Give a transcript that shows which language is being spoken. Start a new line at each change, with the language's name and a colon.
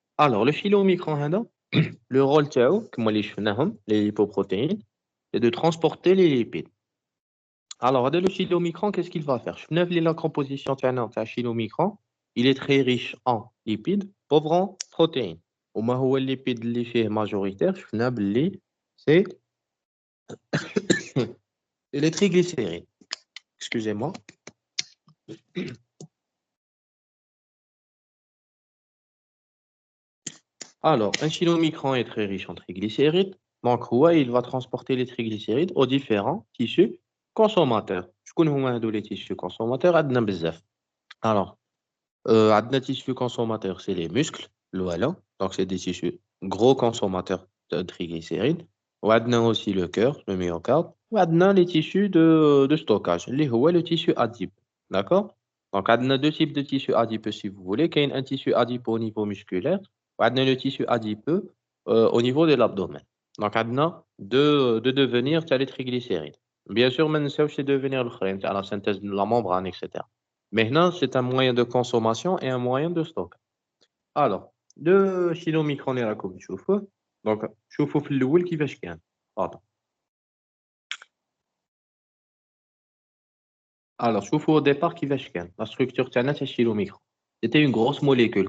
French: Alors, le chylomicron
Arabic: هذا
French: le rôle
Arabic: تاعو كما اللي شفناهم
French: les lipoprotéines c'est de transporter les lipides. Alors,
Arabic: هذا
French: le chylomicron qu'est-ce qu'il va faire؟
Arabic: شفنا بلي
French: la composition
Arabic: تاعنا تاع
French: chylomicron il est très riche en lipides, pauvre en protéines.
Arabic: وما هو الليبيد اللي فيه ماجوريتير شفنا باللي سي les triglycérides.
French: Excusez-moi. Alors, un chylomicron est très riche en triglycérides. Donc, ouais, il va transporter les triglycérides aux différents tissus consommateurs.
Arabic: شكون هما هادو
French: les tissus consommateurs؟
Arabic: عندنا بزاف.
French: Alors,
Arabic: عندنا
French: tissus consommateurs, c'est les muscles, voilà. Donc, c'est des tissus gros consommateurs de triglycérides.
Arabic: وعندنا
French: aussi le cœur, le myocarde. وعندنا les tissus de stockage,
Arabic: اللي هو
French: le tissu adipeux. D'accord? Donc,
Arabic: عندنا
French: deux types de tissus adipeux si vous voulez.
Arabic: كاين
French: un tissu adipeux au niveau musculaire. وعندنا le tissu adipeux au niveau de l'abdomen. Donc, عندنا deux devenir تاع les triglycérides. Bien sûr,
Arabic: ما ننساوش
French: les devenir
Arabic: الآخرين تاع
French: la synthèse de la membrane, etc. Maintenant, c'est un moyen de consommation et un moyen de stock. Alors, le chylomicron est là comme tu vois.
Arabic: Donc, شوفوا في الأول كيفاش كان.
French: Pardon. Alors,
Arabic: شوفوا
French: au départ
Arabic: كيفاش كان.
French: La structure
Arabic: تاعنا تاع
French: chylomicron. C'était une grosse molécule.